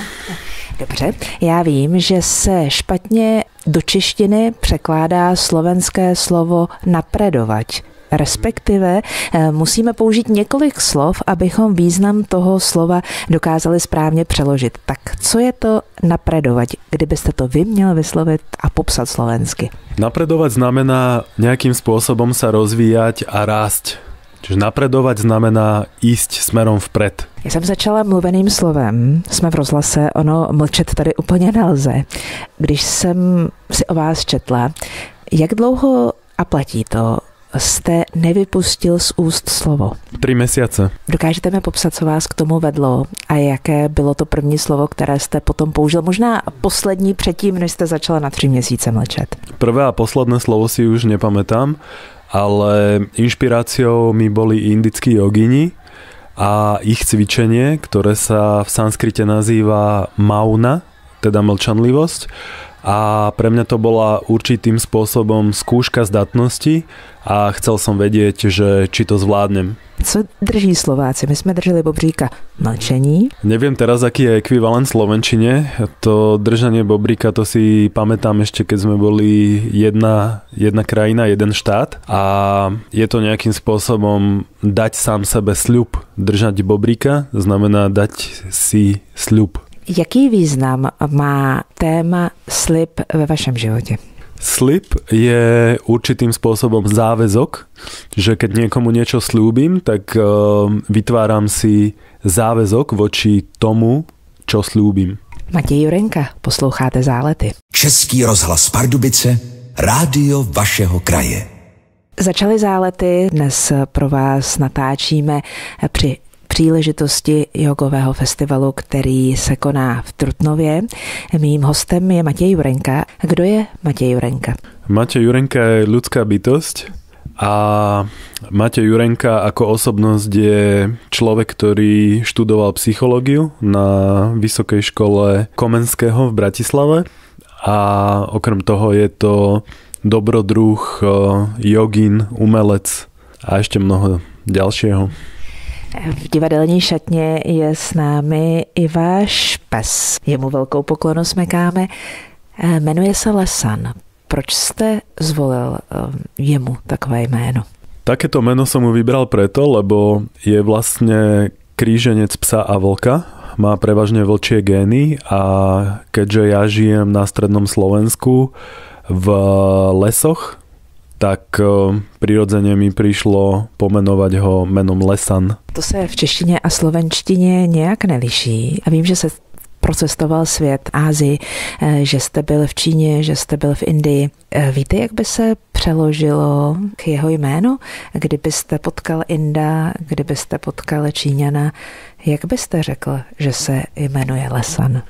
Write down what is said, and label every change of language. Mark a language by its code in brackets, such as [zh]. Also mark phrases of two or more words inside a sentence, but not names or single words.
[cs] Dobře, já vím, že se špatně do češtiny překládá slovenské slovo napredovač. Respektive musíme použít několik slov, abychom význam toho slova dokázali správně přeložit. Tak co je to napredovať, kdybyste to vy měl vyslovit a popsat slovensky? [sk] Napredovať znamená nejakým spôsobom sa rozvíjať a rásť. Čiže napredovať znamená ísť smerom vpred. [cs] Já jsem začala mluveným slovem, jsme v rozhlase, ono mlčet tady úplně nelze. Když jsem si o vás četla, jak dlouho a platí to, jste nevypustil z úst slovo? [sk] 3 mesiace. [cs] Dokážete mi popsat, co vás k tomu vedlo a jaké bylo to první slovo, které jste potom použil? Možná poslední předtým, než jste začala na 3 měsíce mlčet. [sk] Prvé a posledné slovo si už nepamätám, ale inšpiráciou mi boli indickí jogini a ich cvičenie, ktoré sa v sanskrite nazýva mauna, teda mlčanlivosť. A pre mňa to bola určitým spôsobom skúška zdatnosti a chcel som vedieť, že či to zvládnem. [cs] Co drží Slováci? My jsme drželi bobříka mlčení. [sk] Neviem teraz, aký je ekvivalent v slovenčine. To držanie bobríka, to si pamätám ešte, keď sme boli jedna krajina, jeden štát. A je to nejakým spôsobom dať sám sebe sľub. Držať bobríka znamená dať si sľub. [cs] Jaký význam má téma slib ve vašem životě? [sk] Slib je určitým spôsobom záväzok, že keď niekomu niečo slúbim, tak vytváram si záväzok voči tomu, čo slúbim. [cs] Matěj Jurenka, posloucháte Zálety. Český rozhlas Pardubice, rádio vašeho kraje. Začaly Zálety, dnes pro vás natáčíme při příležitosti jogového festivalu, který se koná v Trutnově. Mým hostem je Matěj Jurenka. Kdo je Matěj Jurenka? [sk] Matěj Jurenka je ľudská bytosť a Matěj Jurenka ako osobnosť je človek, ktorý študoval psychológiu na Vysokej škole Komenského v Bratislave a okrem toho je to dobrodruh, jogín, umelec a ešte mnoho ďalšieho. [cs] V divadelní šatně je s námi i váš pes. Jemu velkou poklonu smekáme. Jmenuje se Lesan. Proč jste zvolil jemu takové jméno? [sk] Takéto meno som mu vybral preto, lebo je vlastne kríženec psa a vlka. Má prevažne vlčie gény a keďže ja žijem na strednom Slovensku v lesoch, tak prirodzene mi prišlo pomenovať ho menom Lesan. [cs] To se v češtině a slovenštině nějak neliší. A vím, že se procestoval svět, Ázii, že jste byl v Číně, že jste byl v Indii. Víte, jak by se přeložilo k jeho jménu? Kdybyste potkal Inda, kdybyste potkal Číňana, jak byste řekl, že se jmenuje Lesan?